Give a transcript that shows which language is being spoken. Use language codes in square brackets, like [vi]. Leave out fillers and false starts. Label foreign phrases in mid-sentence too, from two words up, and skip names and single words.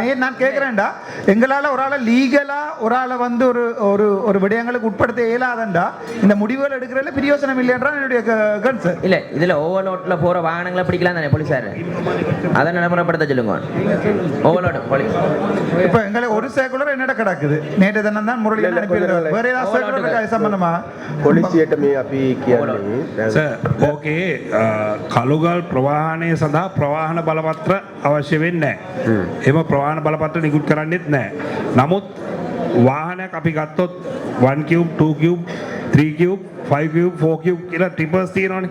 [ta] நான் கேட்கிறேன்டா, எங்களால ஒரு ஆளை லீகலா ஒரு ஆளை வந்து ஒரு விடயங்களுக்கு உட்படுத்த இயலாதண்டா இந்த முடிவுகள் எடுக்கிறதுல பிரயோசனம் இல்லைன்றா என்னுடைய கன்சர்ன். இல்ல இதுல ஓவர்லோட்ல போற வாகனங்களை பிடிக்கலாம் தானே போலீஸார்? அதை நடைமுறைப்படுத்த சொல்லுங்க. [en] overload police [ta] இப்ப எங்களை ஒரு சர்க்குலர் என்னடா கிடக்குது, நேற்று தினம் தான் முரளி அனுப்பியிருக்காரு. வேற ஏதாவது சர்க்குலர் சம்பந்தமா [si] පොලිසියට මේ අපි කියන්නේ [en] sir okay [si] කළුගල් ප්‍රවාහනය සඳහා ප්‍රවාහන බලපත්‍ර අවශ්‍ය වෙන්නේ නැහැ. එහෙම ප්‍රවාහන බලපත්‍ර නිකුත් කරන්නේත් නැහැ. නමුත් වාහනයක් අපි ගත්තොත් 1 cube 2 cube 3 cube 5 cube 4 cube කියලා ටිපර්ස් තියෙනවානේ.